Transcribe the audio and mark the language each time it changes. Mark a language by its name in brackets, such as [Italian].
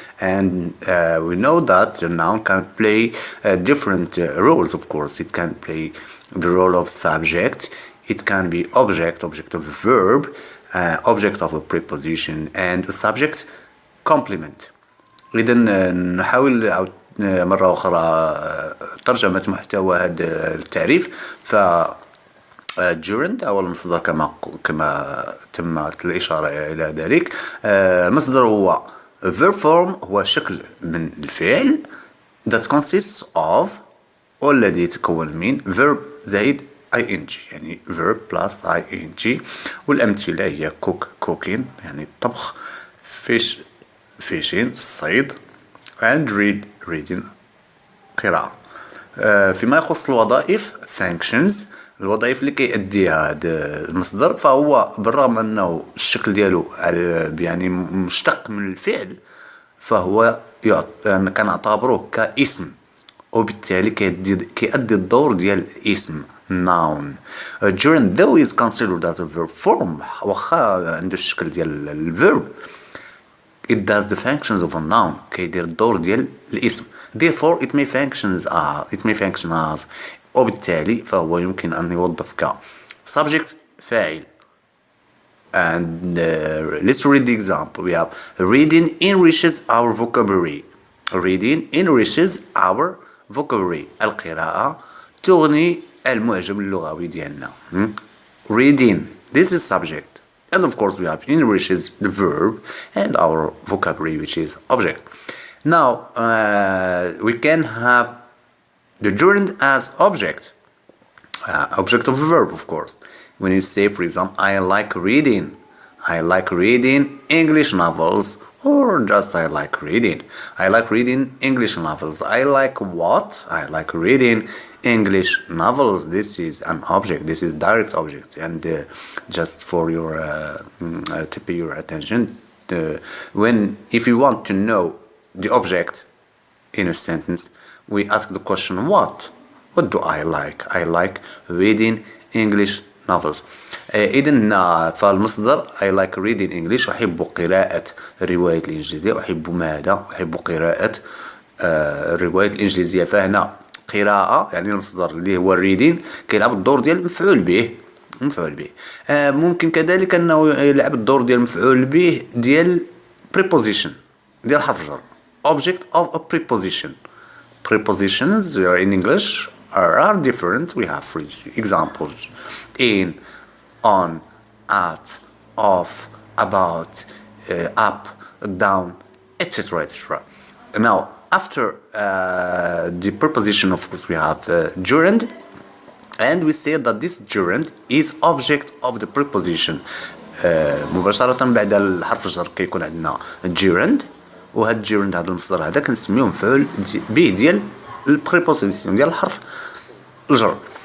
[English] And we know that the noun can play different roles, of course. It can play the role of subject, it can be object of a verb, object of a preposition, and a subject complement. [Arabic] إذا نحاول مرة أخرى ترجمة محتوى هذا التعريف. gerund أو المصدر كما تمت الإشارة إلى ذلك. المصدر هو verb form، هو شكل من الفعل [English] that consists of، [Arabic] والذي يتكون من verb زائد ing، يعني [English] verb plus ing. [Arabic] والأمثلة هي cook cooking يعني الطبخ، fish fishing الصيد، and reading قراءة. فيما يخص الوظائف functions، الوظائف اللي كيأديها هذا المصدر، فهو بالرغم أنه الشكل ديالو يعني مشتق من الفعل، فهو كنعتبروه كاسم، وبالتالي كيأدي الدور ديال الاسم. [English] noun. Gerund though is considered as a verb form [Arabic] واخا عنده الشكل ديال الverb, [English] it does the functions of a noun. [Arabic] كيدير الدور ديال الاسم. [English] Therefore it may function as [Arabic] وبالتالي فهو يمكن أن يوظف ك subject فاعل. [English] And let's read the example. We have reading enriches our vocabulary. Reading enriches our vocabulary. [Arabic] القراءة تغني المعجم اللغوي ديالنا. [English] Reading, this is subject. And of course we have enriches the verb and our vocabulary, which is object. Now we can have the gerund as object. Object of a verb, of course. When you say, for example, I like reading English novels, or just I like reading English novels. I like what? I like reading English novels. This is an object. This is direct object. And just for your to pay your attention, if you want to know the object in a sentence, we ask the question what? What do I like? I like reading English novels. [Arabic] إذن فالمصدر [English] I like reading English. [Arabic] أحب قراءة الرواية الإنجليزية. أحب ماذا؟ أحب قراءة الرواية الإنجليزية. فهنا قراءة يعني المصدر اللي هو reading كيلعب الدور ديال مفعول به. ممكن كذلك أنه يلعب الدور ديال مفعول به ديال preposition ديال حرف جر. [English] Object of a preposition. Prepositions in English are different. We have for examples in, on, at, off, about, up, down, etc. etc. Now after the preposition, of course, we have gerund, and we say that this gerund is object of the preposition. [Arabic] مباشرة بعد الحرف الجر كيكون عندنا gerund، وهاد الجيرند هذا المصدر هذا كنسميوه مفعول به ديال البريبوزيسيون ديال الحرف الجر.